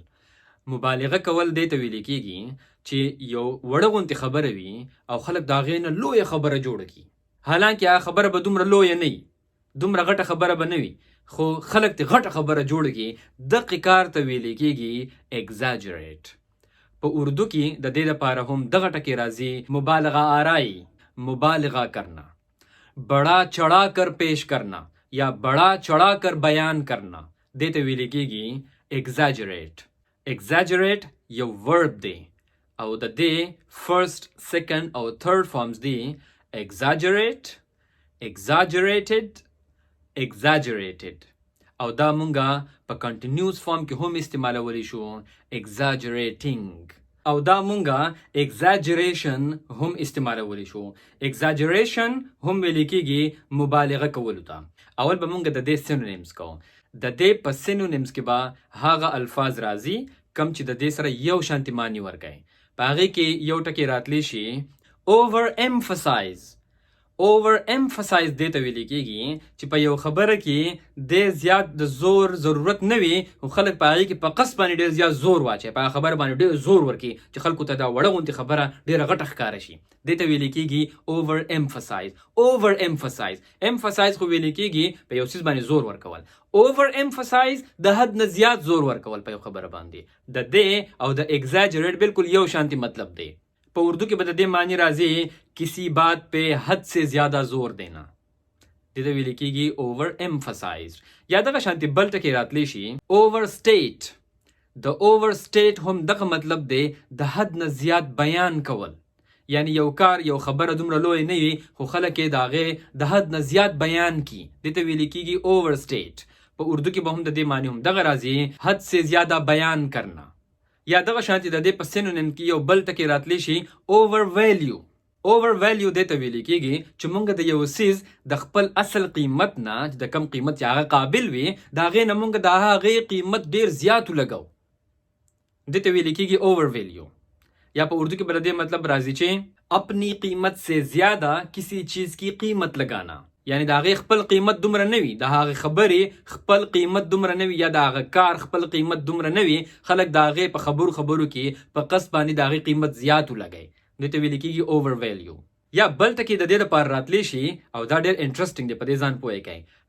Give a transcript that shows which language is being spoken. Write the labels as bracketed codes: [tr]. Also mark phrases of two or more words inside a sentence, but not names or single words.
[ps] مبالغه کول دی ته ویل کېږي چې یو وړه غونتې خبره وي او خلک د هغې نه لویه خبره جوړه کړي. حالانکې هغه خبره به دومره لویه نه وي، دومره غټه خبره به نه وي، خو خلک ترې غټه خبره جوړه کړي. دقې کار ته ویل کېږي exaggerate. په اردو کې د دې لپاره هم دغه ټکي راځي [ur] مبالغه آرائی، مبالغه کرنا، بڑا چڑھا کر پیش کرنا یا بڑا چڑھا کر بیان کرنا. [ps] دې ته ویل کېږي [en] exaggerate. exaggerate [ps] یو ورب دی او د دې [en] first, second [ps] او [en] third forms [ps] دي [en] exaggerate، exaggerated [ps] او دا مونږه په [en] continuous form [ps] کې هم استعمالولی شو exaggerating او دا مونږه exaggeration هم استعمالولی شو. exaggeration هم ویل کېږي مبالغه کولو ته. اول به مونږ د دې سینونیمز کوو. د دې په سینونیمز کې به هغه الفاظ راځي کم چې د دې سره یو شانتي معنی ورکوي. په هغې کې یو ټکی راتلی شي [en] over emphasize [ps] دې ته ویل کېږي چې په یو خبره کې ډېر زیات د زور ضرورت نه وي خو خلک په هغې کې په قصد باندې ډېر زیات زور واچوي، په هغه خبره باندې ډېر زور ورکړي چې خلکو ته دا وړه غوندې خبره ډېره غټه ښکاره شي. دې ته ویل کېږي [en] over emphasize. [ps] emphasize خو ویل کېږي په یو څیز باندې زور ورکول. [en] over emphasize [ps] د حد نه زیات زور ورکول په یو خبره باندې. د دې او د exaggerate بالکل یو شانتي مطلب دی. په اردو کې به د دې معنی راځي [ur] کسی بات پہ حد سے زیادہ زور دینا. [ps] دې ته ویل کېږي [en] over emphasized. [ps] یا دغه شانتي بل ټکی راتلی شي overstate. د overstate هم دغه مطلب دی د حد نه زیات بیان کول. یعنی یو کار، یو خبره دومره لوی نه وي خو خلک یې د هغې د حد نه زیات بیان کړي. دې ته ویل کېږي overstate. په اردو کې به هم د دې معنی هم دغه راځي [ur] حد سے زیادہ بیان کرنا. [ps] یا دغه شانتي د دې په سینونیم کې یو بل ټکی راتلی شي overvalue. دې ته ویل کېږي چې موږ د یو څیز د خپل اصل قیمت نه د کم قیمت چې هغه قابل وي د هغې نه موږ د هغې قیمت ډېر زیات ولګو. دې ته ویل کېږي overvalue. یا په اردو کې به د دې مطلب راځي چې [ur] اپنی قیمت سے زیادہ کسی چیز کی قیمت لگانا. [ps] یعنی د هغې خپل قیمت دومره نه وي، د هغې خبرې خپل قیمت دومره نه وي یا د هغه کار خپل قیمت دومره نه وي، خلک د هغې په خبرو کې په قصد باندې د هغې قیمت زیات ولګوي. دې ته ویل کېږي overvalue. یا بل ټکي د دې لپاره راتلی شي او دا ډېر انټرسټینګ دی، په دې ځان پوهه کوئ.